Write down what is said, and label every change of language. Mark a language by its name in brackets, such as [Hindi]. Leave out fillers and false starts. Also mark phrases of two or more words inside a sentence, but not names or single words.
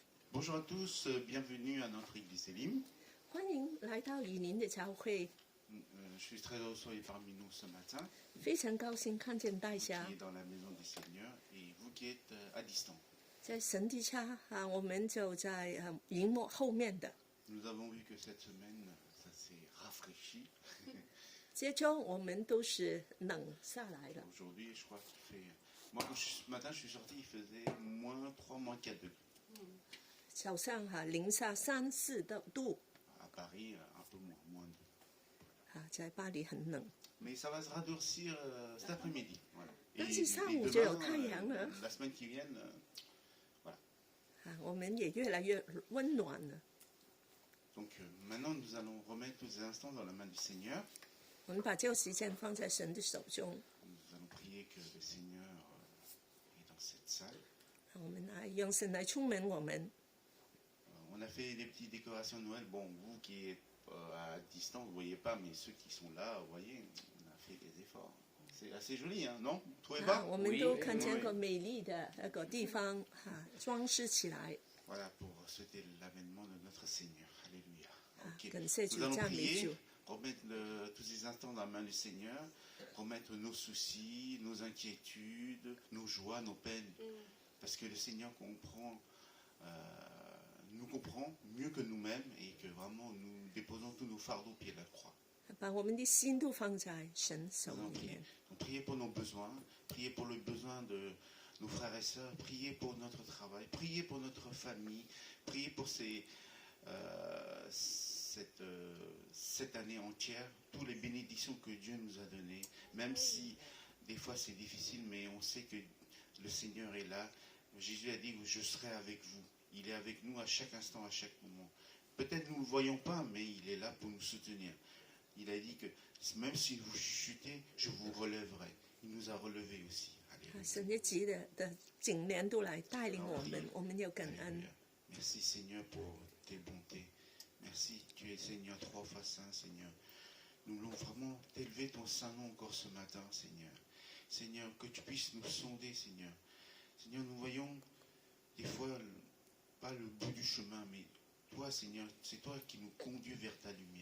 [French] Bonjour à tous, bienvenue à notre église Elim. [Chinese] 欢迎来到以您的教会， [French] Je suis très heureux que vous soyez parmi nous ce matin, [Chinese] 非常高兴看见大 [French] qui [Chinese] 家 [French] est dans la maison du Seigneur et vous qui êtes à distance. [Chinese] 在神的家啊，我们就在荧幕后面的。 [French] Nous avons vu que cette semaine, ça s'est rafraîchi. [Chinese] 这周我们都是冷下来了， [French] Aujourd'hui, je crois qu'il fait... Moi, ce matin, je suis sorti, il faisait moins 3, moins 4 degrés. [Chinese] 早上零下3-4度 [French] À Paris, un peu moins 2. [Chinese] 在巴黎很冷。 [French] Mais ça va se radoucir cet après-midi. Voilà. Et [Chinese] 但是上午就有太阳了， [French] la semaine qui vient, voilà. [Chinese] 我们也越来越温暖了。 [French] Donc maintenant, nous allons remettre tous les instants dans la main du Seigneur. [Chinese] 我们把这个时间放在神的手中， [French] Nous allons prier que le Seigneur est dans cette salle. [Chinese] 我们来让神来充满我们。 [French] On a fait des petites décorations de Noël. Bon, vous qui êtes à distance, vous ne voyez pas, mais ceux qui sont là, vous voyez, on a fait des efforts. C'est assez joli, hein, non? Vous trouvez pas? [Chinese] 我们都看见个美丽的那个地方装饰起来。 [French] Voilà, pour souhaiter l'avènement de notre Seigneur. Alléluia. Ok. [Chinese] 感谢主， [French] Nous allons [Chinese] 赞美 [French] prier, [Chinese] 主。 [French] remettre tous ces instants dans la main du Seigneur, remettre nos soucis, nos inquiétudes, nos joies, nos peines. Parce que le Seigneur nous comprend mieux que nous-mêmes et que vraiment nous déposons tous nos fardeaux au pied de la croix. [Chinese] 把我们的心都放在神手 [French] Nous allons [Chinese] 里 [French] prier. [Chinese] 面。 [French] Donc, priez pour nos besoins, priez pour le besoin de nos frères et sœurs, priez pour notre travail, priez pour notre famille, priez pour cette année entière, toutes les bénédictions que Dieu nous a données, même si des fois c'est difficile, mais on sait que le Seigneur est là. Jésus a dit, je serai avec vous. Il est avec nous à chaque instant, à chaque moment. Peut-être nous ne le voyons pas, mais il est là pour nous soutenir. Il a dit que même si vous chutez, je vous relèverai. Il nous a relevés aussi. Alléluia. [Chinese] 神的极的景年度来带领我们，我们要感恩。 [French] Alléluia. Merci Seigneur pour tes bontés. Merci, tu es Seigneur, 3 fois saint Seigneur. Nous voulons vraiment t'élever ton saint nom encore ce matin, Seigneur. Seigneur, que tu puisses nous sonder, Seigneur. Seigneur, nous voyons des fois pas le bout du chemin, mais toi, Seigneur, c'est toi qui nous conduis vers ta lumière.